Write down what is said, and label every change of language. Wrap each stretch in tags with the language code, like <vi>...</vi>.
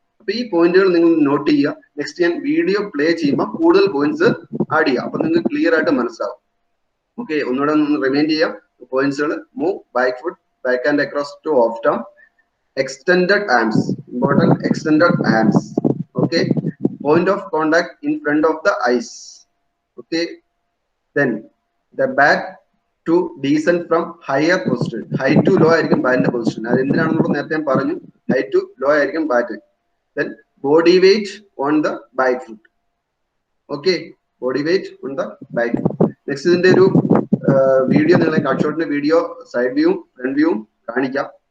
<ml>അപ്പൊ ഈ പോയിന്റുകൾ നിങ്ങൾ നോട്ട് ചെയ്യുക. നെക്സ്റ്റ് ഞാൻ വീഡിയോ പ്ലേ ചെയ്യുമ്പോൾ കൂടുതൽ പോയിന്റ്സ് ആഡ് ചെയ്യാം. അപ്പൊ നിങ്ങൾക്ക് ക്ലിയർ ആയിട്ട് മനസ്സിലാവും. ഓക്കെ, ഒന്നുകൂടെ ഒന്ന് റിമൈൻഡ് ചെയ്യാം പോയിന്റ്സുകൾ.</ml> <en>Move back foot, back and across to off them, extended arms, important, extended arms. Okay, point of contact in front of the eyes. Okay, then the bat to descend from higher position. High to low</en> <ml>ആയിരിക്കും ബാറ്റിന്റെ position. അത് എന്തിനാണെന്ന് നേരത്തെ ഞാൻ പറഞ്ഞു.</ml> <en>high to low</en> <ml>ആയിരിക്കും bat.</ml> <en>Then body weight on the back foot. Okay, body weight on the back foot.</en> <ml>Next ഇതിന്റെ ഒരു video നിങ്ങളെ കട്ട് ഷോട്ടിന്റെ വീഡിയോ സൈഡ് വ്യൂവും ഫ്രണ്ട് വ്യൂവും കാണിക്കാം.</ml>